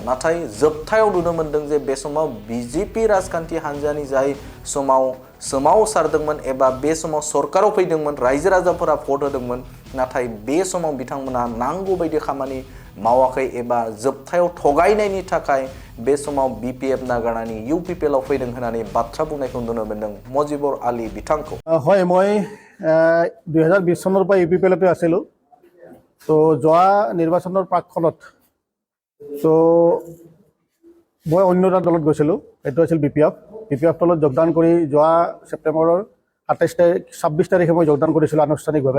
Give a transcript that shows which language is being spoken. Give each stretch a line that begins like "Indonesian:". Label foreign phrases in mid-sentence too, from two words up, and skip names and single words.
Bodo: नाथाय जोबथायाव नुनो मोनदों जे बे समाव BJP राजखान्थि हान्जानि जाय समाव सोमावसारदोंमोन एबा बे समाव सरकाराव फैदोंमोन रायजो राजाफोरा भट होदोंमोन नाथाय बे समाव बिथांमोना नांगौ बायदि खामानि मावाखै एबा जोबथायाव थगायनायनि थाखाय बे समाव BPF नागारनानै UPPL आव फैदों होननानै बाथ्रा बुंनायखौ नुनो मोनदों मजिबर आली बिथांखौ।
Assamese: হয় মই 2020 চনৰ পৰা UPPL তে আছিলোঁ। তো যোৱা নিৰ্বাচনৰ প্ৰাকখনত তো মই অন্য এটা দলত গৈছিলোঁ, এইটো আছিল BPF দলত যোগদান কৰি যোৱা ছেপ্টেম্বৰৰ 26 তাৰিখে মই যোগদান কৰিছিলোঁ আনুষ্ঠানিকভাৱে।